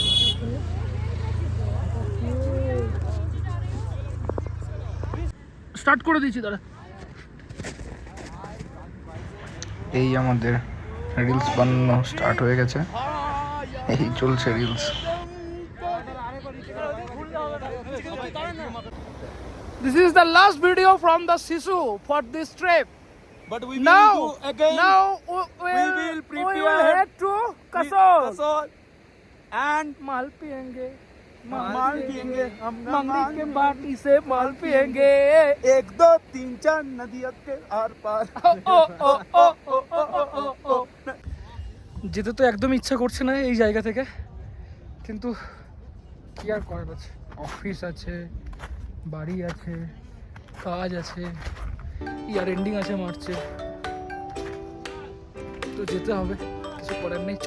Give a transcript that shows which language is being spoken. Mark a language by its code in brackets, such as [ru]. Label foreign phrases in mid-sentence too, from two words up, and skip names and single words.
[bn] স্টার্ট করে দিয়েছি দাদা। এই আমাদের রিলস বানানো স্টার্ট হয়ে গেছে, এই চলছে রিলস। [en] This is the last video from the Sisu for this trip. But we Now will do again. we will will prepare head to Kasol. Kasol and [hi] माल पियेंगे, माल पियेंगे हम मंगनी के बाटी से माल पियेंगे। 1 2 3 4 नदियों के आर पार। ও ও ও ও ও ও ও। [bn] যেতে তো একদম ইচ্ছা করছে না এই জায়গা থেকে, কিন্তু কি আর করার আছে, অফিস আছে, বাড়ি আছে, কাজ আছে, [en] year ending [bn] আছে মার্চে, তো যেতে হবে, কিছু করার নেই।